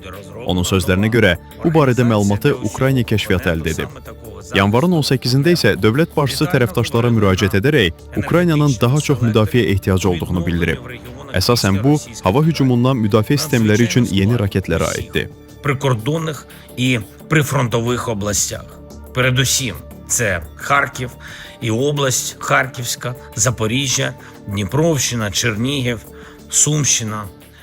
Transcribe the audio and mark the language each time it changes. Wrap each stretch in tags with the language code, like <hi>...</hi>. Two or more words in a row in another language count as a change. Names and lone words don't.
<az>Onun sözlərinə görə, bu barədə məlumatı Ukrayna kəşfiyyatı əldə edib. Yanvarın 18-də isə dövlət başçısı tərəfdaşlara müraciət edərək Ukraynanın daha çox müdafiə ehtiyacı olduğunu bildirib. Əsasən bu, hava hücumundan müdafiə sistemləri üçün yeni raketlərə aiddir.</az> <uk>Прикордонних і прифронтових областях. Передусім, це Харків і область Харківська, Запоріжжя, Дніпровщина, Чернігів, Сумщина,</uk>